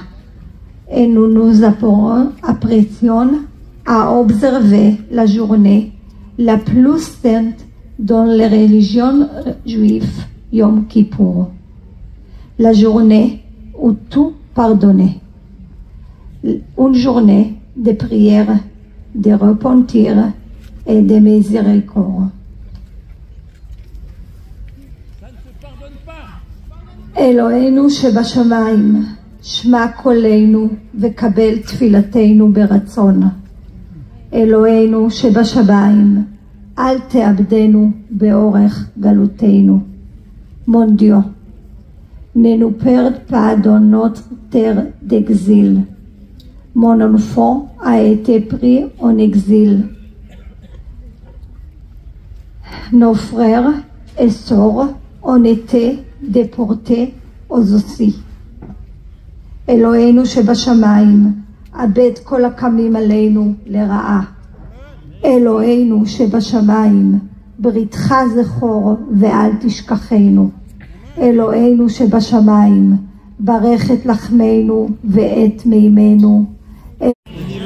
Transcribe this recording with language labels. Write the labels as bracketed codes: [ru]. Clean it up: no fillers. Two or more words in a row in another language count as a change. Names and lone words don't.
[fr] Et nous nous apprêtions à observer la journée la plus sainte dans les religions juives, Yom Kippour. La journée où tout pardonné. Une journée de prière, de repentir et de miséricorde. [he] Eloheinu שבשמיים, שמע קולנו וקבל תפילתנו ברצון. אלוהינו שבשמיים, אל תאבדנו באורך גלותנו. [fr] Mon Dieu, ne nous perde pas dans notre terre d'exil. Mon enfant a été pris en exil. Nos frères et sœurs ont été déportés aussi. [he] אלוהינו שבשמיים, אבד כל הקמים עלינו לרעה. אלוהינו שבשמיים, בריתך זכור ואל תשכחנו. אלוהינו שבשמיים, ברך את לחמנו ואת מימינו.